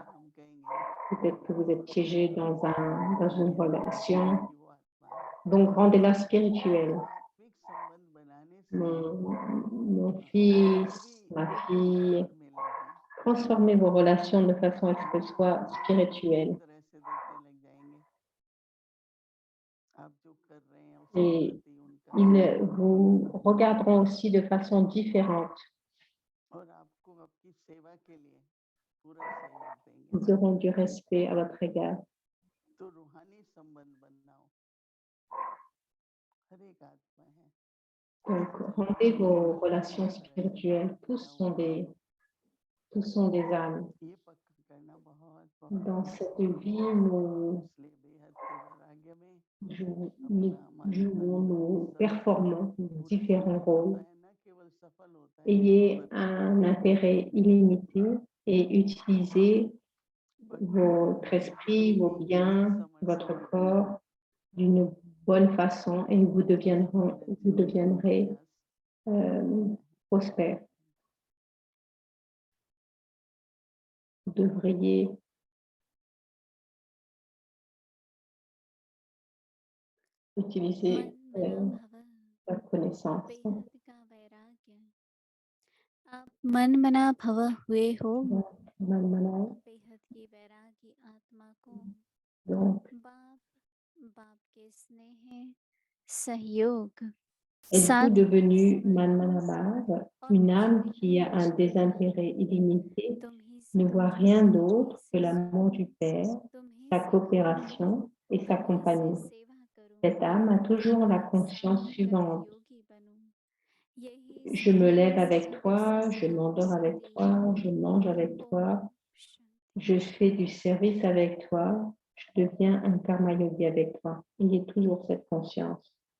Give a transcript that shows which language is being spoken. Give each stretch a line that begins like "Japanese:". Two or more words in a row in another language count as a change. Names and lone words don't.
French: Peut-être que vous êtes piégé dans une relation. Donc, rendez-la spirituelle. Mon fils, ma fille, transformer vos relations de façon à ce qu'elles soient spirituelles.
Hindi: तरह से देखने लग जाएंगे आप जो कर रहे हैं उसके
French: Et
Hindi: प्रति उनका
French: ils vous regarderont aussi de façon différente.
Hindi: और आपको आपकी सेवा के लिए पूरा सहयोग देंगे
French: Ils auront du respect à votre égard.
Hindi: तो रूहानी संबंध बनाओ हर एक आत्मा है
French: Donc, rendez vos relations spirituelles. Tous sont des âmes.
Hindi: ये पक्का करना बहुत
French: Dans cette vie, nous
Hindi: इसलिए बेहद के वैराग्य में
French: jouons, nous performons différents rôles.
Hindi: है न केवल सफल होता है
French: Ayez un intérêt illimité et utilisez votre esprit, vos biens, votre corps d'une bonne façon et vous deviendrez prospère. Vous devriez utiliser
Hindi: मन मना भव
French: votre connaissance.
Hindi: बेहद का वैराग्य आप मन मना भव हुए हो
French: Man manav.
Hindi: बेहद की वैरागी आत्मा को
French: Donc,
Hindi: बाप के स्नेह सहयोग
French: êtes-vous
Hindi: साथ
French: devenu
Hindi: स्मरण
French: Manmanabar,
Hindi: और
French: une âme
Hindi: खुशी
French: qui a un
Hindi: में
French: désintérêt illimité,
Hindi: तुम ही
French: ne
Hindi: सब
French: voit
Hindi: कुछ
French: rien
Hindi: सब
French: d'autre
Hindi: कुछ
French: que
Hindi: से
French: l'amour du Père,
Hindi: तुम ही
French: sa
Hindi: से
French: coopération et sa
Hindi: तुम ही से
French: compagnie?
Hindi: सेवा करूं
French: Cette âme a toujours la
Hindi: तुम्हारे
French: conscience
Hindi: साथ
French: suivante.
Hindi: सहयोगी बनूं यही
French: Je me lève
Hindi: सच्ची
French: avec
Hindi: सच्ची
French: toi, je m'endors avec toi, je mange avec toi,
Hindi: ओम शांति
French: je fais du service avec toi, je deviens un
Hindi: कर्म योगी
French: avec toi. Ayez toujours cette conscience.